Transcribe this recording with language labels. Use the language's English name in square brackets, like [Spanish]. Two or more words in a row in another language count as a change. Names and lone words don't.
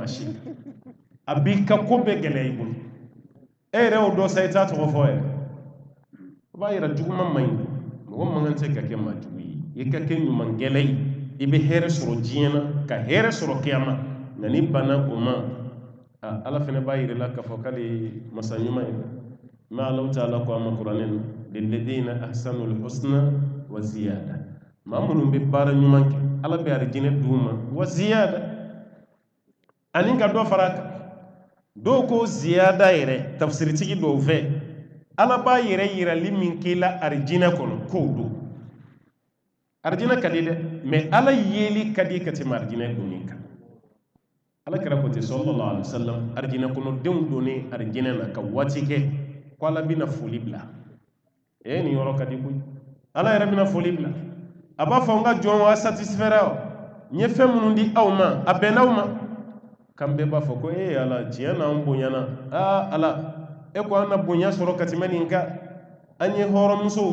[Bambara] si a b'i ka ko bɛɛ gɛlɛya i bolo e yɛrɛ y'o dɔ sa i t'a tɔgɔ fɔ yɛrɛ o b'a yira juguman man ɲi mɔgɔ man kan tɛ ka kɛ maa jugu ye i ka kɛ ɲumankɛla ye i bɛ hɛrɛ sɔrɔ diɲɛ na ka hɛrɛ sɔrɔ kiyama nka ni banna o ma ala fana b'a yira la k'a fɔ k'ale ye masa ɲuman ye mais Alahu Taala ko a ma kuranɛ na [Arabic] للذين أحسنوا الحسنى وزيادة [Bambara] maa minnu bɛ baara ɲuman kɛ ala bɛ arijinɛ d'u ma [Arabic] وزيادة [Bambara] ani ka dɔ fara a kan dɔw ko ziyada yɛrɛ tafsiritigi dɔw fɛ ala b'a yɛrɛ yirali min k'i la arijinɛ kɔnɔ k'o don arijinɛ ka di dɛ mais ala yeli ka di ka tɛmɛ arijinɛ donni kan ala kɛra ko ten [Arabic] صلى الله عليه وسلم [Bambara] arijinɛ kɔnɔdenw donnen arijinɛ na ka waati kɛ ko ala bɛna foli bila nin yɔrɔ ka di koyi ala yɛrɛ bɛna foli bila a b'a fɔ n ka jɔnw a satisfɛra n ye fɛn minnu di aw ma a bɛnna aw ma kan bɛɛ b'a fɔ ko ala tiɲɛ na an bonyana ala e ko an na bonya sɔrɔ ka tɛmɛ nin kan an ye hɔrɔnmusow